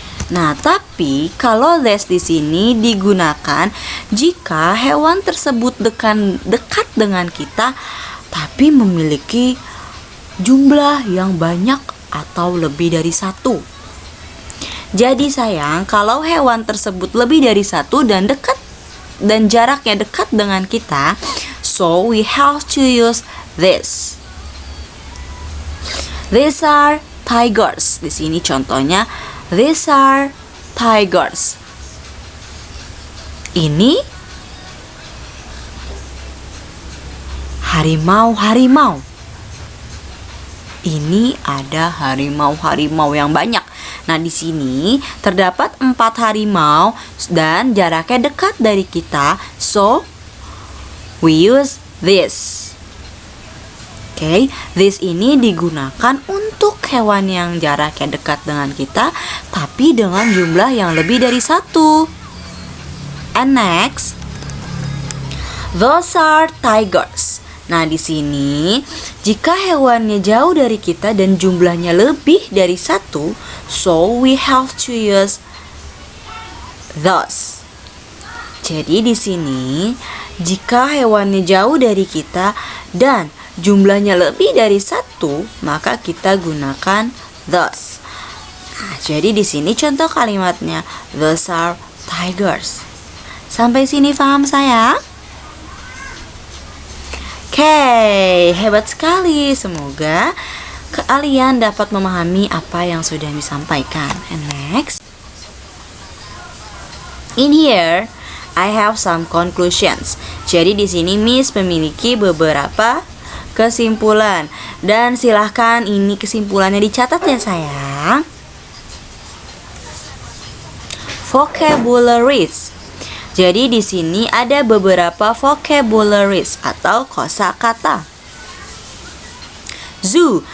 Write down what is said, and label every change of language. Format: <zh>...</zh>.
<id>Nah, tapi kalau this di sini digunakan jika hewan tersebut dekat dengan kita, tapi memiliki jumlah yang banyak atau lebih dari satu. Jadi sayang, kalau hewan tersebut lebih dari satu dan dekat dan jaraknya dekat dengan kita,</id> <en>so we have to use this. These are tigers.</en> <id>Di sini contohnya,</id> <en>these are tigers.</en> <id>Ini harimau-harimau. Ini ada harimau-harimau yang banyak. Nah, di sini terdapat 4 harimau dan jaraknya dekat dari kita.</id> <en>So, we use this.</en> <id>Oke, this ini digunakan untuk hewan yang jaraknya dekat dengan kita, tapi dengan jumlah yang lebih dari satu.</id> <en>And next, those are tigers.</en> <id>Nah, di sini jika hewannya jauh dari kita dan jumlahnya lebih dari satu,</id> <en>so we have to use those.</en> <id>Jadi di sini jika hewannya jauh dari kita dan jumlahnya lebih dari satu, maka kita gunakan those. Nah, jadi di sini contoh kalimatnya,</id> <en>those are tigers.</en> <id>Sampai sini paham sayang? Oke, hebat sekali. Semoga kalian dapat memahami apa yang sudah disampaikan.</id> <en>And next, in here I have some conclusions.</en> <id>Jadi di sini Miss memiliki beberapa kesimpulan dan silahkan ini kesimpulannya dicatat ya sayang. Vocabularies. Jadi di sini ada beberapa vocabularies atau kosakata. Zoo.</id>